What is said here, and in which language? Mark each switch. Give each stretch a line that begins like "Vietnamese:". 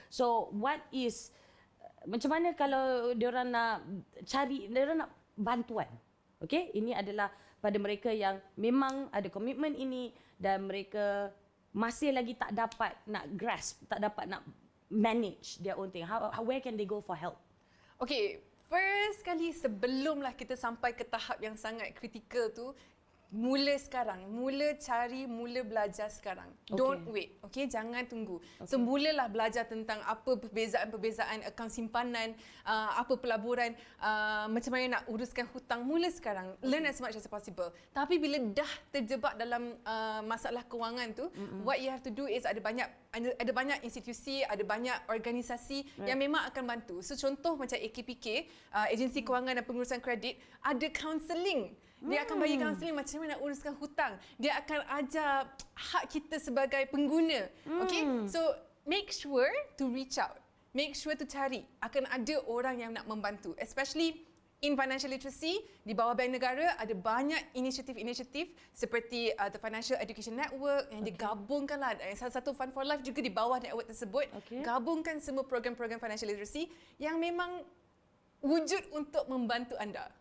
English: So what is,
Malay: macam mana kalau diorang nak cari, diorang nak bantuan? Okay, ini adalah pada mereka yang memang ada komitmen ini dan mereka masih lagi tak dapat nak grasp, tak dapat nak
English: manage their own thing. Where can they go for help?
Malay: Okay, first kali sebelumlah kita sampai ke tahap yang sangat kritikal tu, mula sekarang, mula belajar sekarang. Okay.
English: Don't wait, okay?
Malay: Jangan tunggu. Okay. So mulalah belajar tentang apa perbezaan-perbezaan akaun simpanan, apa pelaburan, macam mana nak uruskan hutang. Mula sekarang,
English: learn as much as possible.
Malay: Tapi bila dah terjebak dalam masalah kewangan tu,
English: what you have to do is
Malay: ada banyak institusi, ada banyak organisasi yang memang akan bantu. So contoh macam AKPK, Agensi Kewangan dan Pengurusan Kredit, ada counselling. Dia akan bagi counselling macam mana nak uruskan hutang. Dia akan ajar hak kita sebagai pengguna. Okay?
English: So, make sure to reach out. Make sure to cari.
Malay: Akan ada orang yang nak membantu.
English: Especially in financial literacy,
Malay: di bawah Bank Negara, ada banyak inisiatif-inisiatif seperti the Financial Education Network yang digabungkan lah. Salah satu Fund for Life juga di bawah network tersebut. Gabungkan semua program-program financial literacy yang memang wujud untuk membantu anda.